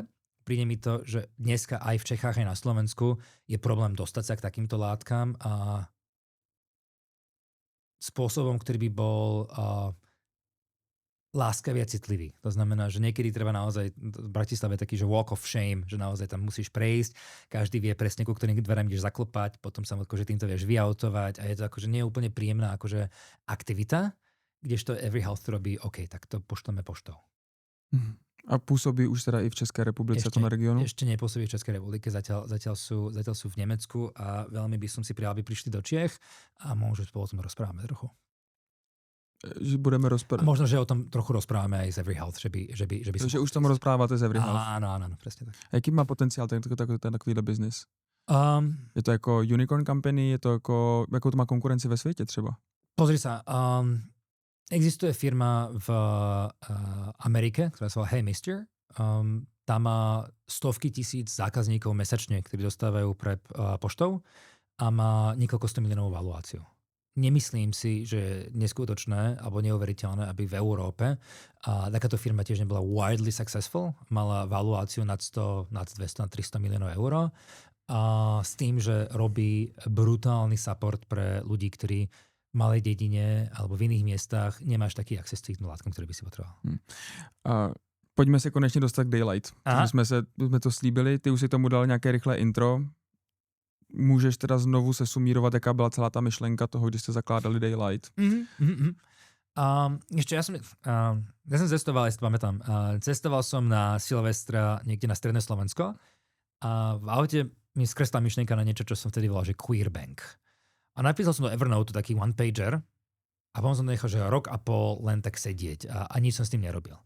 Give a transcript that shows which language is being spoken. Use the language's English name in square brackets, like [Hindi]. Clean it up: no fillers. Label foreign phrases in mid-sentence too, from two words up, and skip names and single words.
[Slovak] Príde mi to, že dneska aj v Čechách, aj na Slovensku je problém dostať sa k takýmto látkam a spôsobom, ktorý by bol láskavý a citlivý. To znamená, že niekedy treba naozaj, v Bratislave taký, že [English] walk of shame, [Slovak] že naozaj tam musíš prejsť, každý vie presne, ku ktorým dverám ideš zaklopať, potom sa akože týmto vieš vyautovať a je to akože nie je úplne príjemná akože aktivita, kdežto Every Health robí, OK, tak to pošleme poštou. A pôsobí už teda i v Českej republice, v tom regionu? Ešte nepôsobí v Českej republike, zatiaľ sú v Nemecku a veľmi by som si prijal, aby prišli do Čiech a možno spolu o tom rozprávame trochu. Že budeme rozprávať. Možno, že o tom trochu rozprávame aj z Every Health, že by Takže už tom rozprávate z Every Health. Áno, presne tak. [Czech] A jaký má potenciál ten takovýhle biznis? Je to jako [English] unicorn company, [Czech] je to jakou to má konkurenci ve světě třeba? [Slovak] Pozri sa, existuje firma v Amerike, ktorá sa volá Hey Mister. Tá má stovky tisíc zákazníkov mesačne, ktorí dostávajú pre poštou a má niekoľko 100 miliónovú valuáciu. Nemyslím si, že je neskutočné alebo neuveriteľné, aby v Európe takáto firma tiež nebola [English] widely successful, [Slovak] mala valuáciu nad 100, nad 200, nad 300 miliónov eur a s tým, že robí brutálny support pre ľudí, ktorí v malej dedine alebo v iných miestach nemáš taký access k tým látkom, ktorý by si potreboval. [Czech] Pojďme se konečně dostat k Daylight. Jsme to slíbili, ty už si tomu dal nějaké rychlé intro. Můžeš teda znovu se sumírovat, jaká byla celá ta myšlenka toho, když jste zakládali Daylight? [Slovak] Ešte ja som cestoval, ja si to pamätám, cestoval som na Silvestra niekde na stredné Slovensko a v aute mi skresla myšlenka na niečo, čo som vtedy volal, že Queer Bank. A napísal som do Evernote taký one-pager a potom som to nechal, že rok a pol len tak sedieť a nič som s tým nerobil.